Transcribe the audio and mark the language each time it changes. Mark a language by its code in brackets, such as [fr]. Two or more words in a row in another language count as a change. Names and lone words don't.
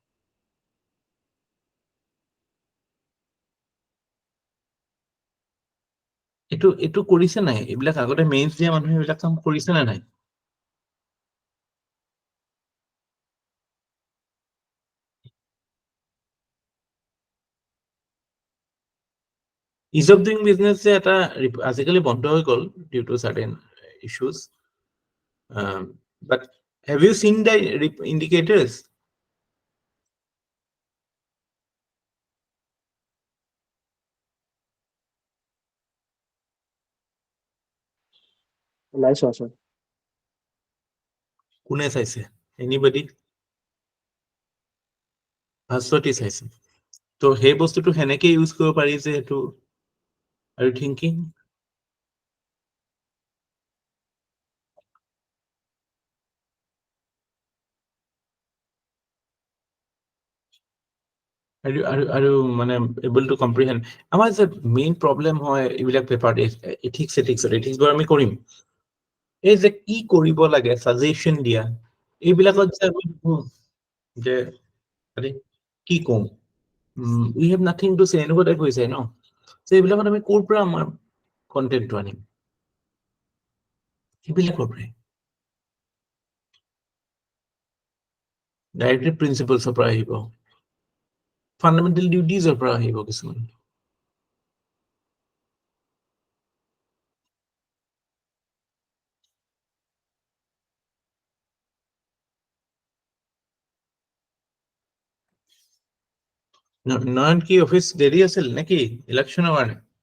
[as] এটো কৰিছে নাই এইবিলাক আগতে মেইনছ দিয়া মানুহে এইবিলাক কাম কৰিছে না নাই [en] ease of doing business [as] যে এটা আজিকালি বন্ধ হৈ গ'ল [en] due to certain issues but have you seen the indicators [as] নাই চোৱা sir কোনে চাইছে anybody ভাস্বতী চাইছে তো সেই বস্তুটো হেনেকে ইউজ কৰিব পাৰি যে এটো [en] are you thinking are you [as] মানে able [en] to comprehend [as] আমাৰ যে [en] main problem [as] হয় এইবিলাক পেপাৰ ethics বোৰ আমি কৰিম এই যে কি কৰিব লাগে সাজেশন দিয়া এইবিলাকত যে আমি যে আৰে কি কম [en] we have nothing to say [as] এনেকুৱা টাইপ হৈ যায় ন যে এইবিলাকত আমি ক'ৰ পৰা আমাৰ কন্টেন্টটো আনিম এইবিলাকৰ পৰা ডাইৰেক্টলি প্ৰিন্সিপলছৰ পৰা আহিব ফাণ্ডামেণ্টেল ডিউটিজৰ পৰা আহিব কিছুমান নয়ন কি অফিচ দেৰি আছিল নেকি ইলেকশ্যনৰ কাৰণে